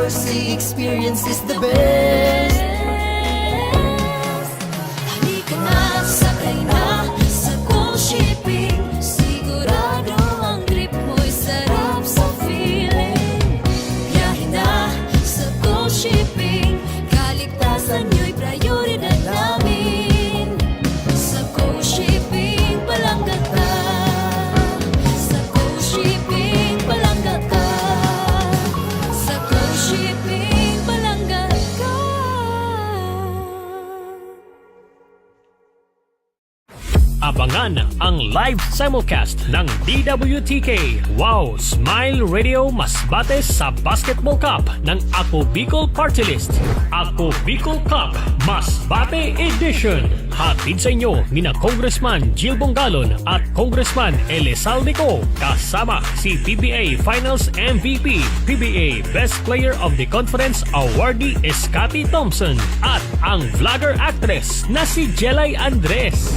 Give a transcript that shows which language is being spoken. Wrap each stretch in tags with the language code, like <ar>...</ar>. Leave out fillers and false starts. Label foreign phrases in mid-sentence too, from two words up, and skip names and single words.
<en>sea experience is the best.</en> <tl>Halika na, sakay na sa Go Shipping. Sigurado ang trip mo'y sarap</tl> <en>sa feeling.</en> <tl>Biyahe na sa Go Shipping. Kaligtasan nyo'y prioridad namin. Sa Go Shipping, palangga ka. Sa Go Shipping, palangga ka. Sa Go Shipping, palangga ka. Abangan ang</tl> <en>live simulcast</en> <tl>ng DWTK Wow Smile Radio Masbate sa Basketball Cup ng Ako Bicol Party List. Ako Bicol Cup Masbate Edition. Hatid sa inyo ni na Congressman Gil Bongalon at Congressman Elizalde Co. Kasama si</tl> <en>PBA Finals MVP, PBA Best Player of the Conference awardee</en> <tl>Scotty Thompson at ang</tl> <en>vlogger actress</en> <tl>na si Jelay Andres.</tl>